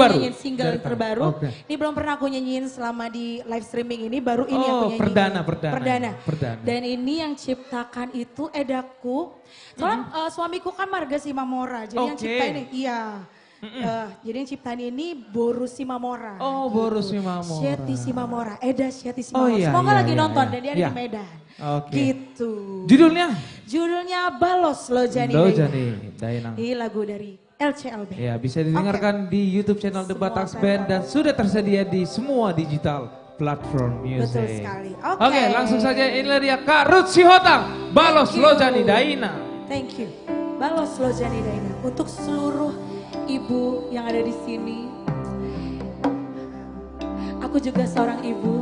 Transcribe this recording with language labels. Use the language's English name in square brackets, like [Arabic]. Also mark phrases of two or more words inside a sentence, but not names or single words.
[Indonesian] terbaru? nyanyiin single Dari Kak? terbaru. Oke. Ini belum pernah aku nyanyiin selama di [English] live streaming [Indonesian] ini, baru ini aku Oh, nyanyiin. perdana. Dan ini yang ciptakan itu Edaku. Soalnya suamiku kan Marga Simamora, jadi yang Oke. ciptain ini, iya. Jadi yang ciptain ini Boru Simamora. Oh, Boru Simamora. Syeti Simamora, Eda Syeti Oh, Simamora. iya, Semoga iya, lagi iya, nonton iya. dan dia ada Iya. di Medan. Oke. Gitu. Judulnya? Judulnya Balos Lojani Lojani Dainang. Ini lagu dari LCLB. Ya, bisa didengarkan di YouTube channel The Batax Band dan sudah tersedia di semua [English] digital platform music. [Indonesian] Betul sekali. Oke, langsung saja inilah dia Kak Ruth Sihotang, Balos Lojani Daina. [English] Thank you. [Indonesian] Balos Lojani Daina. Untuk seluruh ibu yang ada di sini. Aku juga seorang ibu.